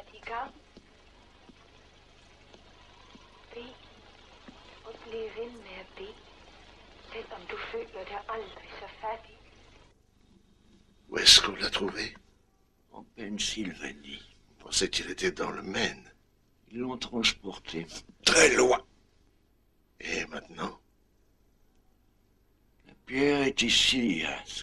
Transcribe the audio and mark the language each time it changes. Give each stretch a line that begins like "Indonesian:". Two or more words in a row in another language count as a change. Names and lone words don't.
Danish: kan. Be og blive ved med at bede, selvom du føler dig aldrig så fattig.
French: Où est-ce qu'on l'a trouvé? En Pennsylvanie. On pensait qu'il était dans le Maine. Ils l'ont transporté. Très loin. Et maintenant? La pierre est ici, Ask.